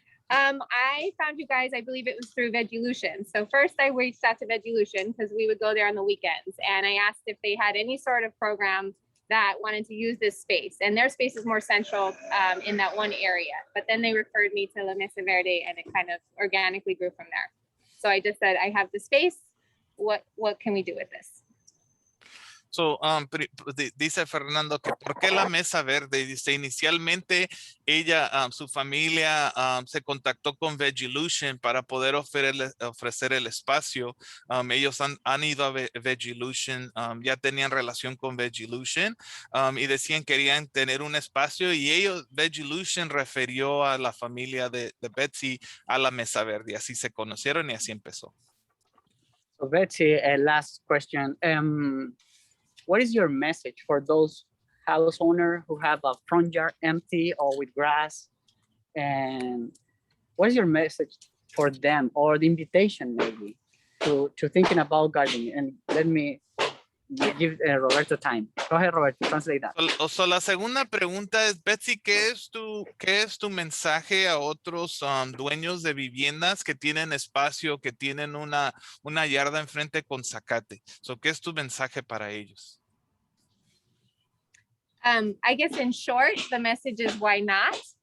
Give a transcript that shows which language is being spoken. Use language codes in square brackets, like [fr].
[en] I found you guys, I believe it was through Veggielution. So first I reached out to Veggielution because we would go there on the weekends. And I asked if they had any sort of program that wanted to use this space. And their space is more central in that one area. But then they referred me to La Mesa Verde and it kind of organically grew from there. So I just said, I have the space. What can we do with this? [es] So, dice Fernando que ¿por qué la Mesa Verde? Dice, inicialmente su familia se contactó con Veggielution para poder ofrecer el espacio. Ellos han ido a Veggielution, ya tenían relación con Veggielution y decían querían tener un espacio y Veggielution refirió a la familia de Betsy a la Mesa Verde. Así se conocieron y así empezó. [en] So Betsy, last question. What is your message for those house owners who have a front yard empty or with grass? And what is your message for them, or the invitation maybe to thinking about gardening? And let me give Roberto time. Go ahead, Roberto, translate that. [es] So, la segunda pregunta es, Betsy, ¿qué es tu mensaje a otros dueños de viviendas que tienen espacio, que tienen una yarda enfrente con zacate? So, ¿qué es tu mensaje para ellos? [en] I guess in short, the message is why not?